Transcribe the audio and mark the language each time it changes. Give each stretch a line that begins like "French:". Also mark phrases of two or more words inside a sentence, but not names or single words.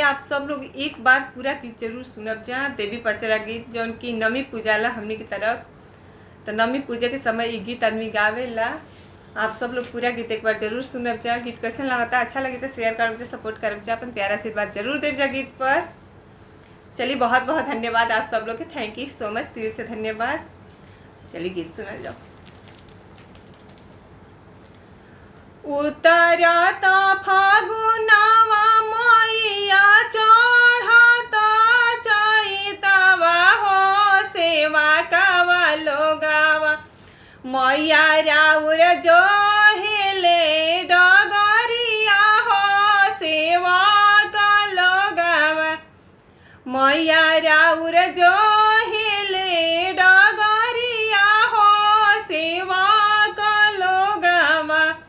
Bhojpuri: आप सब लोग एक बार पूरा गीत जरूर सुनब जा। देवी पचरा गीत जौन की नमी पूजाला हमनी की तरफ, तो नमी पूजा के समय ये गीत आदमी गावेला। आप सब लोग पूरा गीत एक बार जरूर सुनब जा। गीत कैसे लगता, अच्छा लगे तो शेयर करब जा, सपोर्ट करब जा, अपन प्यारा से बात जरूर देव जा गीत पर। चलिए, बहुत बहुत धन्यवाद आप सब लोग के।
English: thank you so much,
Bhojpuri: दिल से धन्यवाद। चलिए गीत सुनल जाओ। उतरता फागुनवा मैया चढ़ता चैतवा हो सेवा कावा लोगावा मैया राउर जो हेले डगरिया हो सेवा का लोगावा मैया राउर जो हेले डगरिया हो सेवा का लोगावा